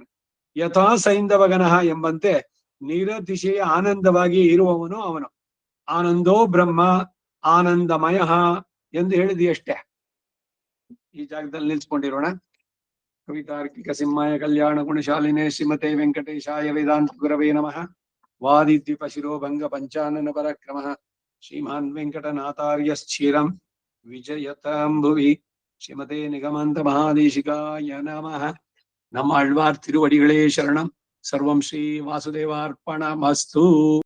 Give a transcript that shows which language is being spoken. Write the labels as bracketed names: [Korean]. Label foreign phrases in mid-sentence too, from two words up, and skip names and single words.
[Sanskrit] ಯಥಾ ಸೈಂಧವಗನಃ [Kannada] ಎಂಬಂತೆ ನಿರತಿಶಯ ಆನಂದವಾಗಿ ಇರುವವನು ಅವನು. [Sanskrit] ಆನಂದೋ ಬ್ರಹ್ಮ ಆನಂದಮಯ [Kannada] ಎಂದು ಹೇಳಿದೆಯಷ್ಟೇ. ಈ ಜಾಗದಲ್ಲಿ ನಿಲ್ಸ್ಕೊಂಡಿರೋಣ. [Sanskrit] ಕವಿತಾರ್ಕಿಕ ಸಿಂಹಾಯ ಕಲ್ಯಾಣ ಗುಣಶಾಲಿನೇ ಶ್ರೀಮತೆ ವೆಂಕಟೇಶಾಯ ವೇದಾಂತ ಗುರವೇ ನಮಃ. ವಾದಿದ್ವಿಪ ಶಿರೋಭಂಗ ಪಂಚಾನನ ಪರಕ್ರಮ ಶ್ರೀಮಾನ್ ವೆಂಕಟನಾಥಾರ್ಯಶ್ಚಿರಂ ವಿಜಯತಾಂ ಭುವಿ. ಶ್ರೀಮತೆ ನಿಗಮಾಂತ ಮಹಾದೇಶಿಕಾಯ ನಮಃ. [Tamil] நம்ம ஆழ்வார் திருவடிகளே சரணம். [Sanskrit] ಸರ್ವಂ ಶ್ರೀ ವಾಸುದೇವಾರ್ಪಣಮಸ್ತು.